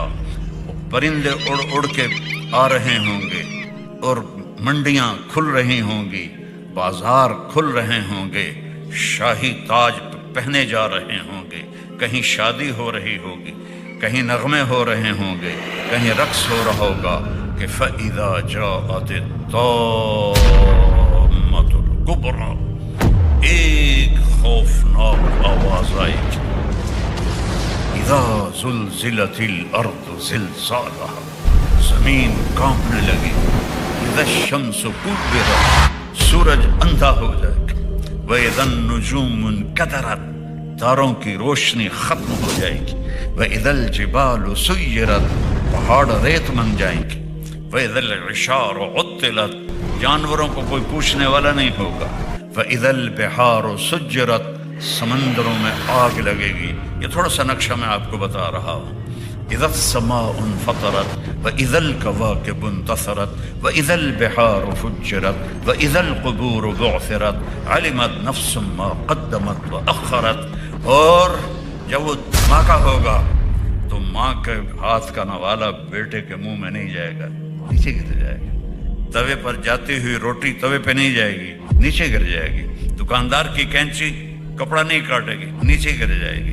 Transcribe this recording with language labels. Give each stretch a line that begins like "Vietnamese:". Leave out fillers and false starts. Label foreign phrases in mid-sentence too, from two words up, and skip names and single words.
Hindi: परिंदे उड़ उड़ के आ रहे होंगे और मंडियां खुल रही होंगी, बाजार खुल रहे होंगे, शाही ताज पहने जा रहे होंगे, कहीं शादी हो रही होगी, कहीं नगमे हो रहे होंगे, कहीं रक्स हो रहा होगा कि
Arabic: فإذا جاءت الطامة الكبرى,
Hindi: एक खौफनाक आवाज आएगी,
Arabic: إذا زلزلت الأرض زلزالها,
Hindi: जमीन कांपने लगी,
Arabic: إذا الشمس
Hindi: कुव्विरत, सूरज अंधा हो जाएगा,
Arabic: وإذا النجوم انكدرت,
Hindi: तारों की रोशनी खत्म हो जाएगी,
Arabic: وإذا الجبال سيرت,
Hindi: पहाड़ रेत बन जाएंगे,
Arabic: وإذا العشار عطلت,
Hindi: जानवरों को कोई पूछने वाला नहीं होगा,
Arabic: وإذا البحار سجرت,
Hindi: समंदरों में आग लगेगी। ये थोड़ा सा नक्शा मैं आपको बता रहा हूँ।
Arabic: إذا السماء انفطرت وإذا الكواكب انتثرت وإذا البحار فجرت وإذا القبور بعثرت علمت نفس ما قدمت وأخرت.
Hindi: और जब वो धमाका होगा तो माँ के हाथ का नवाला बेटे के मुंह में नहीं जाएगा, नीचे गिर जाएगा। तवे पर जाती हुई रोटी तवे पे नहीं जाएगी, नीचे गिर जाएगी। दुकानदार की कैंची कपड़ा नहीं काटेगी, नीचे गिर जाएगी।